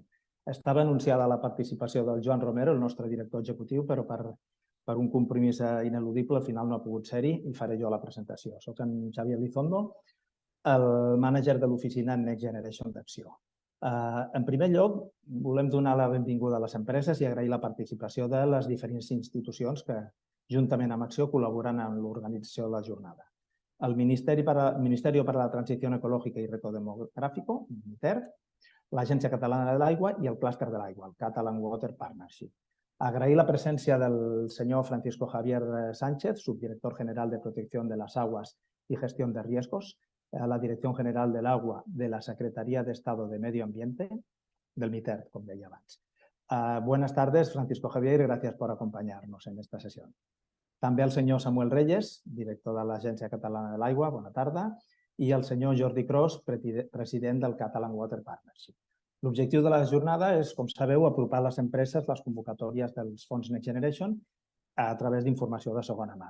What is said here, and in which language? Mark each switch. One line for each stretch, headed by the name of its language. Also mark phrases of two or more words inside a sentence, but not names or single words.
Catalan: Estava anunciada la participació del Joan Romero, el nostre director executiu, però per un compromís ineludible al final no ha pogut ser-hi i faré jo la presentació. Soc en Xavier Lizondo, el mànager de l'oficina Next Generation d'Acció. En primer lloc, volem donar la benvinguda a les empreses i agrair la participació de les diferents institucions que, juntament amb Acció, col·laboren en l'organització de la jornada. El Ministerio para la Transición Ecológica y Reto Demográfico, MITER, l'Agència Catalana de l'Aigua i el Clúster de l'Aigua, el Catalan Water Partnership. Agrair la presència del senyor Francisco Javier Sánchez, subdirector general de Protección de las Aguas y Gestión de Riesgos, a la Dirección General del Agua de la Secretaría de Estado de Medio Ambiente, del MITER, com deia abans.
Spanish: Buenas tardes, Francisco Javier, y gracias por acompañarnos en esta sesión.
Catalan: També el senyor Samuel Reyes, director de l'Agència Catalana de l'Aigua, bona tarda, i el senyor Jordi Cros, president del Catalan Water Partnership. L'objectiu de la jornada és, com sabeu, apropar a les empreses les convocatòries dels fons Next Generation a través d'informació de segona mà.